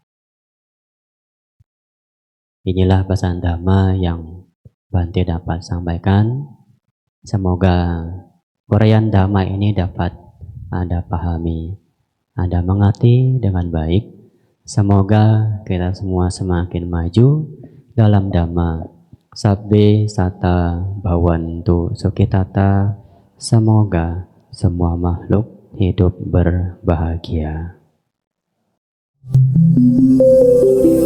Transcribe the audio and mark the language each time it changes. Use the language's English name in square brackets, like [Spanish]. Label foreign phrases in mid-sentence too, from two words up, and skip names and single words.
[Indonesian] Inilah pesan Dhamma yang Bante dapat sampaikan. Semoga uraian Dhamma ini dapat Anda pahami, Anda mengerti dengan baik. Semoga kita semua semakin maju dalam Dhamma. [Pali] Sabbe sata bhavantu sukhitata. [Indonesian] Semoga semua makhluk hidup berbahagia.